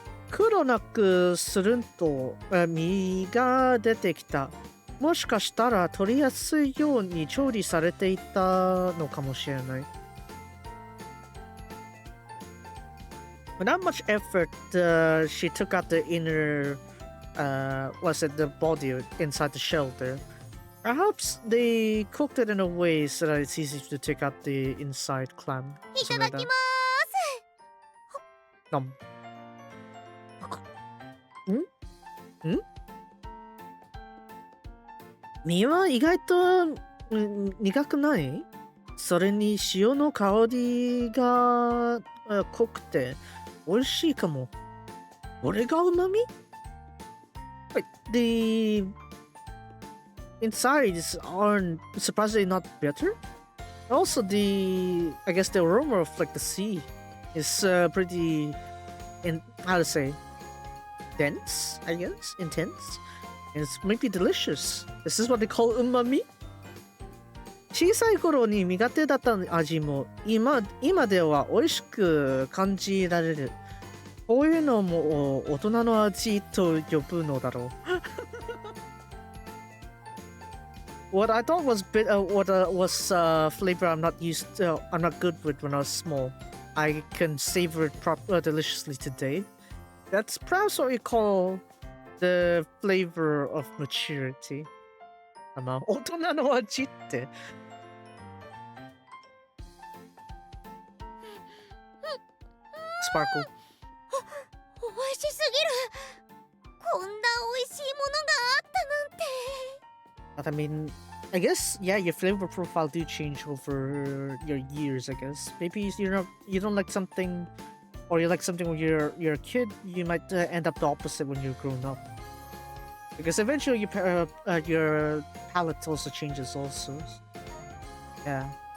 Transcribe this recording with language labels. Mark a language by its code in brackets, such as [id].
[ja] 黒なくするんと実が出てきた。もしかしたら取りやすいように調理されていたのかもしれない。 [en] Without much effort, she took out the inner, was it the body inside the shell there? Perhaps they cooked it in a way so that it's easy to take out the inside clam. [ja] いただきます。 Nom. 身は意外と苦くない？それに塩の香りが濃くて美味しいかも。これが旨味？ [en] The insides are surprisingly not bitter. Also, I guess the aroma of like the sea is pretty, how to say, dense. I guess intense. And it's maybe delicious. This is what they call umami. [ja] 小さい頃に苦手だった味も今では美味しく感じられる。こういうのも大人の味と呼ぶのだろう。 [en] What I thought was flavor I'm not good with when I was small. I can savor it deliciously today. That's perhaps what we call the flavor of maturity. [ja] 大人の味って。 [en] Sparkle. [ja] 美味しすぎる。こんな美味しいものがあったなんて。 [en] But I mean, I guess yeah, your flavor profile do change over your years. I guess maybe you don't like something, or you like something when you're a kid. You might end up the opposite when you're grown up. Because eventually your palate also changes also. Yeah.